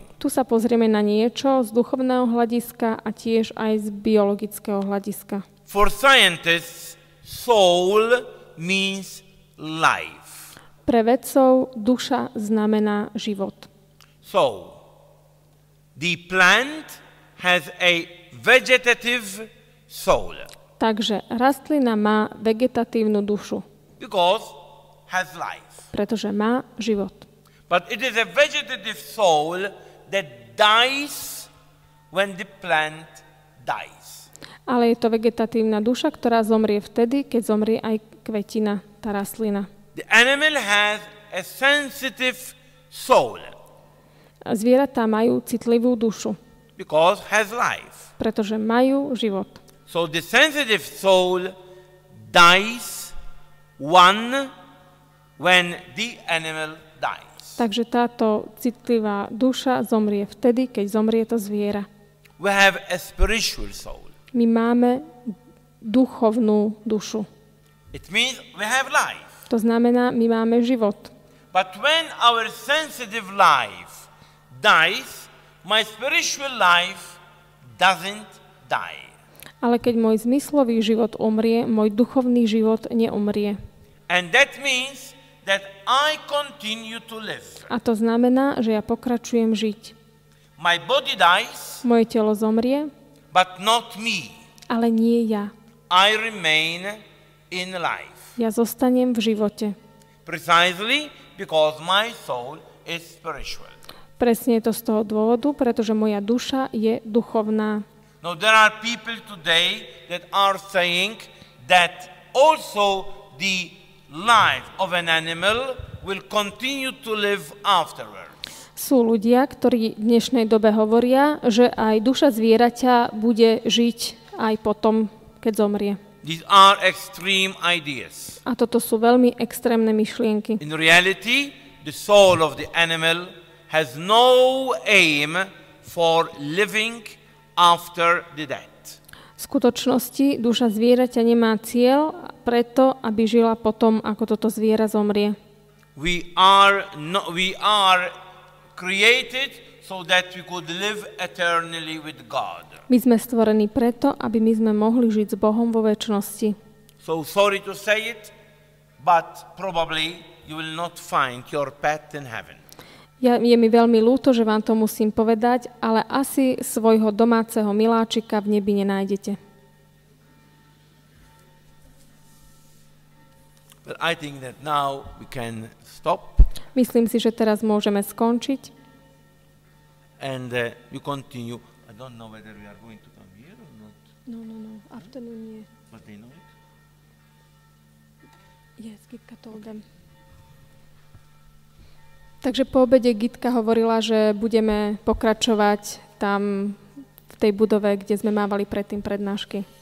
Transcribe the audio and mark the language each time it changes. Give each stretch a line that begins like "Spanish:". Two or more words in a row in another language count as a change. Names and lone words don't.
Slovak: Tu sa pozrieme na niečo z duchovného hľadiska a tiež aj z biologického hľadiska.
English: For scientists, soul means life.
Slovak: Pre vedcov duša znamená život.
English: So, the plant has a vegetative soul.
Slovak: Takže rastlina má vegetatívnu dušu.
English: Because has life.
Slovak: Pretože má život.
English: But it is a vegetative soul that dies when the plant dies.
Slovak: Ale je to vegetatívna duša, ktorá zomrie vtedy, keď zomrie aj kvetina, tá rastlina.
English: The animal has a sensitive soul.
Slovak: Zvieratá majú citlivú dušu.
English: Because has life.
Slovak: Pretože majú život.
English: So the sensitive soul dies when the animal dies.
Slovak: Takže táto citlivá duša zomrie vtedy, keď zomrie to zviera.
English: We have a spiritual soul.
Slovak: My máme duchovnú dušu.
English: It means we have life.
Slovak: To znamená, my máme život.
English: But when our sensitive life dies, my spiritual life doesn't die.
Slovak: Ale keď môj zmyslový život umrie, môj duchovný život neumrie.
English: And that means that I continue to live.
Slovak: A to znamená, že ja pokračujem žiť.
English: My body dies,
Slovak: moje telo zomrie,
English: but not me.
Slovak: Ale nie ja.
English: I remain in life.
Slovak: Ja zostanem v živote.
English: Precisely because my soul is spiritual.
Slovak: Presne je to z toho dôvodu, pretože moja duša je duchovná.
English: Now there are people today that are saying that also the life of an animal will continue to live afterwards.
Slovak: Sú ľudia, ktorí v dnešnej dobe hovoria, že aj duša zvieraťa bude žiť aj potom, keď zomrie.
English: These are extreme ideas.
Slovak: A toto sú veľmi extrémne myšlienky.
English: In reality, the soul of the animal has no aim for living after the death.
Slovak: V skutočnosti duša zvieraťa nemá cieľ preto, aby žila potom, ako toto zviera zomrie.
English: We are created so that we could live eternally with God.
Slovak: My sme stvorení preto, aby my sme mohli žiť s Bohom vo večnosti.
English: So sorry to say it, but probably you will not find your pet in heaven.
Slovak: Je mi veľmi ľúto, že vám to musím povedať, ale asi svojho domáceho miláčika v nebi nenájdete.
English: But I think that now we can stop.
Slovak: Myslím si, že teraz môžeme skončiť.
English: And you continue. I don't know whether we are going to come here or not.
Slovak: No. Afternoon nie.
English: But they know it. Yes, Gitka told them.
Slovak: Takže po obede Gitka hovorila, že budeme pokračovať tam v tej budove, kde sme mávali predtým prednášky.